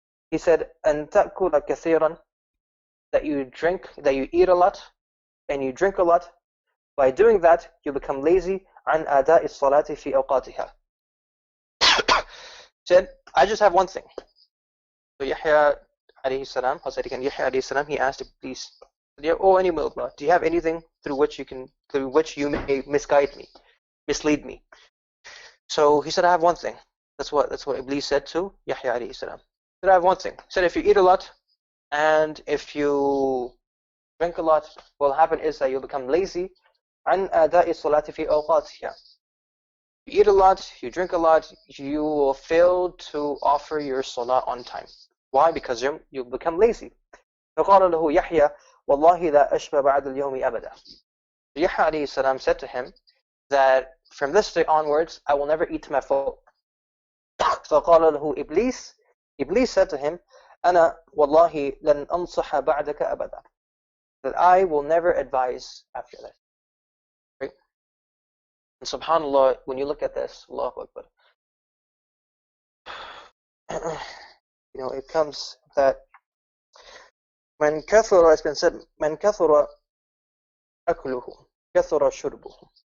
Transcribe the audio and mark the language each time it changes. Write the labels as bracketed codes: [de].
[en] He said, [ar] أن تأكل كثيرا, [en] that you eat a lot, and you drink a lot. By doing that, you become lazy. [ar] عن أداء الصلاة في أوقاتها. [en] Said, I just have one thing. So Yahya alayhi salam, I'll say it again, Yahya alayhi salam, he asked Iblis, O enemy of Allah, do you have anything through which you may mislead me? So he said, I have one thing. That's what Iblis said to Yahya alayhi salam. He said, I have one thing. He said, if you eat a lot and if you drink a lot, what will happen is that you'll become lazy. [ar] عن أداء الصلاة في أوقاتها. [en] You eat a lot, you drink a lot, you will fail to offer your salah on time. Why? Because you become lazy. [ar] فقال له يحيى والله لا أشبع بعد اليوم أبدا. [en] Yahya alayhi salam said to him that from this day onwards, I will never eat to my full. [ar] فقال له إبليس, [en] Iblis said to him, [ar] أنا والله لن أنصح بعدك أبدا. [en] That I will never advise after this. Right? And subhanAllah, when you look at this, Allahu Akbar, it comes that من كثر, it's been said, [ar] من كثر أكله كثر شربه.